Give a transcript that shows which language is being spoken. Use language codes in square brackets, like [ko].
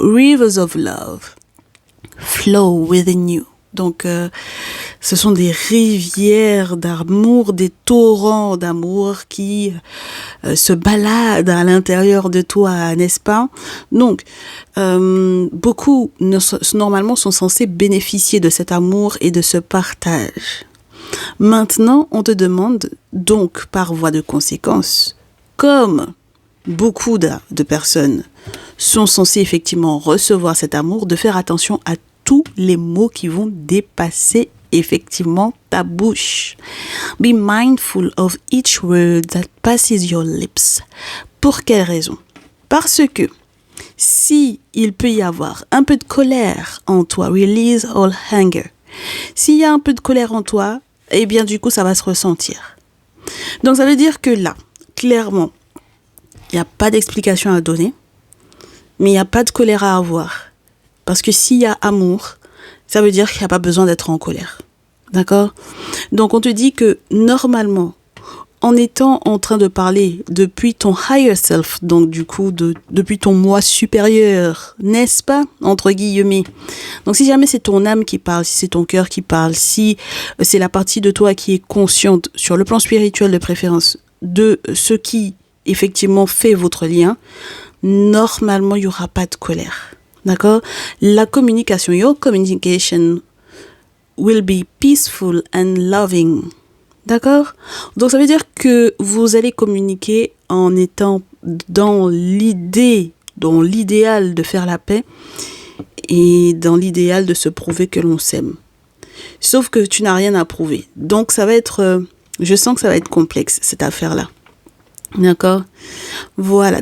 [en] Rivers of love flow within you. [fr] Donc, ce sont des rivières d'amour, des torrents d'amour qui se baladent à l'intérieur de toi, n'est-ce pas? Donc, beaucoup normalement sont censés bénéficier de cet amour et de ce partage. Maintenant, on te demande donc, par voie de conséquence, comme beaucoup de personnes sont censées effectivement recevoir cet amour, de faire attention à tous les mots qui vont dépasser effectivement ta bouche. [en] Be mindful of each word that passes your lips. [fr] Pour quelle raison? Parce que si il peut y avoir un peu de colère en toi, [en] release all anger. [fr] S'il y a un peu de colère en toi, eh bien du coup ça va se ressentir. Donc ça veut dire que là, clairement, il n'y a pas d'explication à donner, mais il n'y a pas de colère à avoir. Parce que s'il y a amour, ça veut dire qu'il n'y a pas besoin d'être en colère. D'accord? Donc on te dit que normalement, en étant en train de parler depuis ton higher self, donc du coup depuis ton moi supérieur, n'est-ce pas? Entre guillemets. Donc si jamais c'est ton âme qui parle, si c'est ton cœur qui parle, si c'est la partie de toi qui est consciente sur le plan spirituel de préférence de ce qui effectivement fait votre lien, normalement il n'y aura pas de colère. D'accord? La communication, [en] your communication will be peaceful and loving. [fr] D'accord? Donc ça veut dire que vous allez communiquer en étant dans l'idéal de faire la paix et dans l'idéal de se prouver que l'on s'aime. Sauf que tu n'as rien à prouver. Donc ça va être, je sens que ça va être complexe cette affaire-là. D'accord? Voilà.